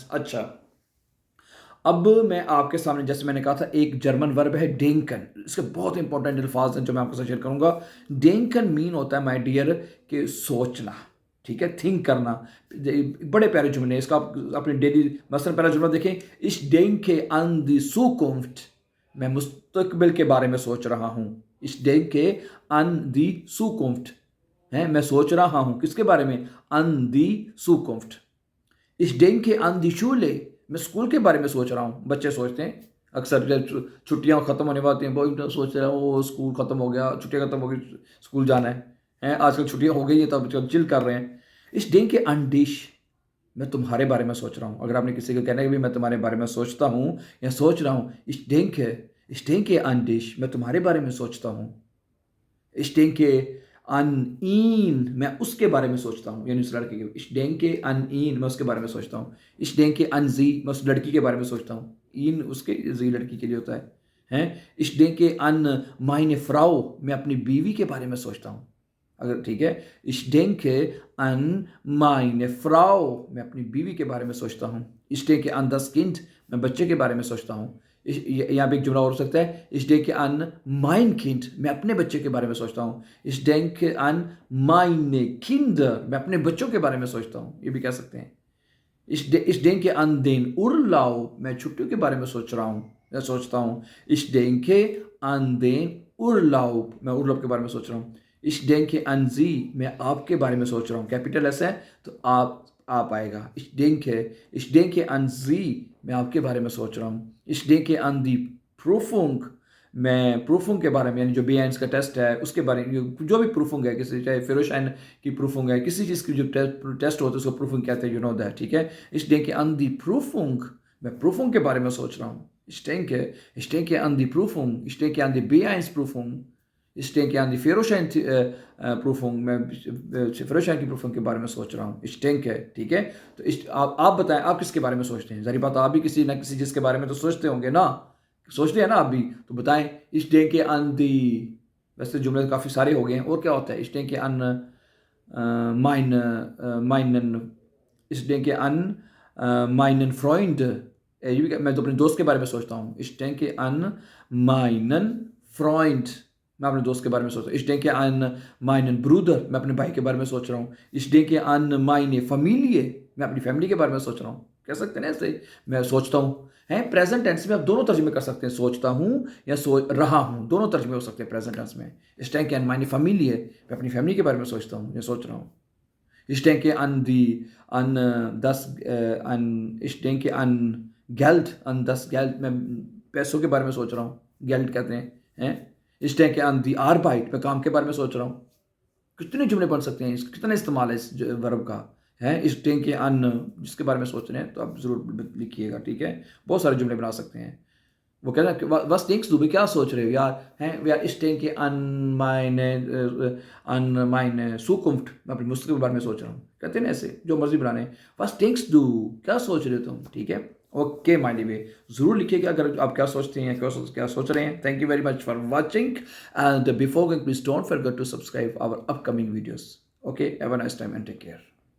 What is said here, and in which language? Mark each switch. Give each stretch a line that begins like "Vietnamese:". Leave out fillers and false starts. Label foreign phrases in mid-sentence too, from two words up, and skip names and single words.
Hindi: अच्छा, अब मैं आपके सामने, जैसे मैंने कहा था, एक
English: German verb
Hindi: है डेंकन। इसके बहुत इंपॉर्टेंट अल्फाज हैं जो मैं आपके साथ शेयर करूंगा। डेंकन मीन होता है
English: my dear
Hindi: कि सोचना। ठीक है, थिंक करना। बड़े प्यारे जुमले हैं, इसका आप अपने डेली मसलन पहला जुमला देखें, इस
German: denke an die Zukunft,
Hindi: मैं मुस्तकबिल के बारे में सोच रहा हूँ। इस
German: denke an die Zukunft
Hindi: है, मैं सोच रहा हूँ किसके बारे में,
German: an die Zukunft। इस denke an die Schule,
Hindi: मैं स्कूल के बारे में सोच रहा हूँ। बच्चे सोचते हैं अक्सर जब छुट्टियाँ ख़त्म होने वाली हैं, वो सोच रहे हैं वो स्कूल ख़त्म हो गया, छुट्टियाँ ख़त्म हो गई, स्कूल जाना है आजकल छुट्टियाँ हो गई है तब चिल कर रहे हैं।
German: इस denke an dich,
Hindi: मैं तुम्हारे बारे में सोच रहा हूँ। अगर आपने किसी को कहना है कि मैं तुम्हारे बारे में सोचता हूँ या सोच रहा हूँ,
German: ich denke an dich,
Hindi: मैं तुम्हारे बारे में सोचता हूँ।
German: ich denke an ihn,
Hindi: मैं उसके बारे में सोचता हूँ, यानी उस लड़के के।
German: ich denke an ihn,
Hindi: मैं उसके बारे में सोचता हूँ।
German: ich denke an sie,
Hindi: मैं उस लड़की के बारे में सोचता हूँ।
German: ihn उसके, sie
Hindi: लड़की के लिए होता है।
German: ich denke an meine Frau,
Hindi: मैं अपनी बीवी के बारे में सोचता हूँ। अगर ठीक है,
German: ich denke an meine Frau,
Hindi: मैं अपनी बीवी के बारे में सोचता हूँ।
German: ich denke an das Kind,
Hindi: मैं बच्चे के बारे में सोचता हूँ। यहाँ पे एक जुमला और हो सकता है,
German: ich denke an mein Kind,
Hindi: मैं अपने बच्चे के बारे में सोचता हूँ।
German: ich denke an meine Kinder,
Hindi: मैं अपने बच्चों के बारे में सोचता हूँ, ये भी कह सकते हैं।
German: ich denke an den Urlaub,
Hindi: मैं छुट्टियों के बारे में सोच रहा हूँ या सोचता हूँ।
German: ich denke an den Urlaub,
Hindi: मैं उर्लाब के बारे में सोच रहा हूँ।
German: ich denke an Sie,
Hindi: मैं आपके बारे में सोच रहा हूँ।
English: capital S
Hindi: है तो आप आएगा।
German: ich denke an Sie,
Hindi: मैं आपके बारे में सोच रहा हूँ।
German: ich denke an die Prüfung,
Hindi: मैं प्रूफिंग के बारे में, यानी जो B1 का टेस्ट है उसके बारे में, जो भी प्रूफिंग है, किसी चाहे फिरोशाइन की प्रूफिंग है, किसी चीज़ की जो टेस्ट होता है उसको प्रूफिंग कहते हैं,
English: you know that,
Hindi: ठीक है।
German: ich denke an die Prüfung,
Hindi: मैं प्रूफिंग के बारे में सोच रहा हूँ।
German: ich denke an die Prüfung, ich denke an die B1 Prüfung, ich denke an die Führerschein Prüfung,
Hindi: मैं फिरोशाइन की प्रूफिंग के बारे में सोच रहा हूँ।
German: ich denke,
Hindi: ठीक है। तो आप बताएं, आप किसके बारे में सोचते हैं? ज़ाहिर बात आप भी किसी ना किसी चीज़ के बारे में तो सोचते होंगे ना, सोचते हैं ना आप भी, तो बताएं।
German: ich denke an die,
Hindi: वैसे जुमले काफ़ी सारे हो गए हैं, और क्या होता है?
German: ich denke an meinen, ich denke an meinen Freund,
Hindi: ये भी मैं तो अपने दोस्त के बारे में सोचता हूँ।
German: ich denke an meinen Freund,
Hindi: मैं अपने दोस्त के बारे में सोचता हूँ।
German: ich denke an meinen Bruder,
Hindi: मैं अपने भाई के बारे में सोच रहा हूँ।
German: ich denke an meine Familie,
Hindi: मैं अपनी फैमिली के बारे में सोच रहा हूँ। कह सकते हैं ना ऐसे, मैं सोचता हूँ है।
English: present tense
Hindi: में आप दोनों तर्जुमे कर सकते हैं, सोचता हूँ या सोच रहा हूँ, दोनों तर्जुमे हो सकते हैं
English: present tense
Hindi: में।
German: ich denke an meine Familie,
Hindi: मैं अपनी फैमिली के बारे में सोचता हूँ या सोच रहा हूँ।
German: ich denke an ich denke an Geld, an das Geld,
Hindi: मैं पैसों के बारे में सोच रहा हूँ, Geld कहते हैं।
German: ich denke an die Arbeit,
Hindi: मैं काम के बारे में सोच रहा हूँ। कितने जुमले बन सकते हैं, कितना इस्तेमाल है इस वर्ब का है।
German: ich denke an,
Hindi: जिसके बारे में सोच रहे हैं तो आप ज़रूर लिखिएगा, ठीक है। बहुत सारे जुमले बना सकते हैं। वो कहना है
German: was denkst du,
Hindi: क्या सोच रहे हो यार, हैं यार।
German: ich denke an meine Zukunft,
Hindi: मैं अपनी मुस्तकबिल के बारे में सोच रहा हूँ। कहते हैं ना ऐसे, जो मर्जी बनाने।
German: was denkst du,
Hindi: क्या सोच रहे हो तुम, ठीक है।
English: OK my way,
Hindi: ज़रूर लिखिएगा अगर आप क्या सोचते हैं, क्या सोच रहे हैं।
English: Thank you very much for watching, and before going please don't forget to subscribe our upcoming videos. OK, have a nice time and take care.